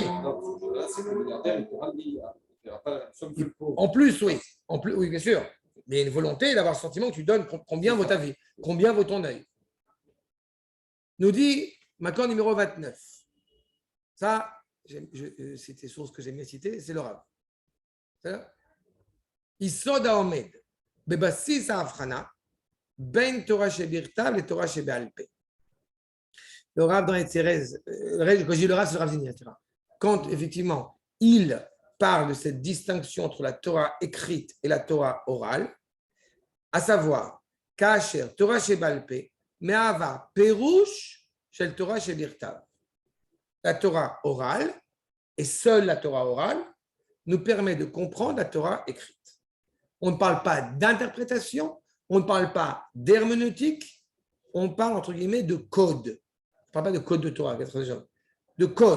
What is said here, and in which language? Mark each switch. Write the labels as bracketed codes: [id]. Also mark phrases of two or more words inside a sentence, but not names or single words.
[fr] Là, c'est le milliardaire, il pourra le dire. Il n'y aura pas la somme du pauvre. En plus, oui. Oui, bien sûr. Mais il y a une volonté d'avoir le sentiment que tu donnes combien vaut ta vie, combien vaut ton œil. Nous dit, accord numéro 29. Ça, c'est des sources que j'aime bien citer, c'est le Rav. [he] יסוד העומד בבסיס ההבחנה, בין תורה שבכתב לתורה שבעל פה. [fr] Le Rav dans les Thérèse, quand je dis le Rav, c'est le Rav Zini, quand effectivement il parle de cette distinction entre la Torah écrite et la Torah orale, à savoir, [he] כאשר תורה שבעל פה מהווה פירוש של תורה שבכתב. [fr] La Torah orale, et seule la Torah orale, nous permet de comprendre la Torah écrite. On ne parle pas d'interprétation, on ne parle pas d'herméneutique, on parle entre guillemets de code. On ne parle pas de code de Torah, de code.